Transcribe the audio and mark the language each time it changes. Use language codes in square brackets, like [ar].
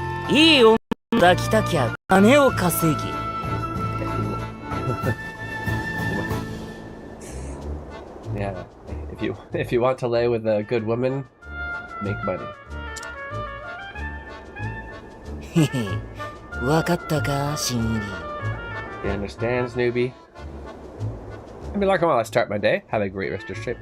[ja] いい女抱きたきゃ金を稼ぎ。 [en] yeah, if you want to lay with a good woman, make money. [ja] へへ、わかったか、新入り。 [en] You understand, newbie? I'd be like, well, I start my day. Have a great rest of your trip.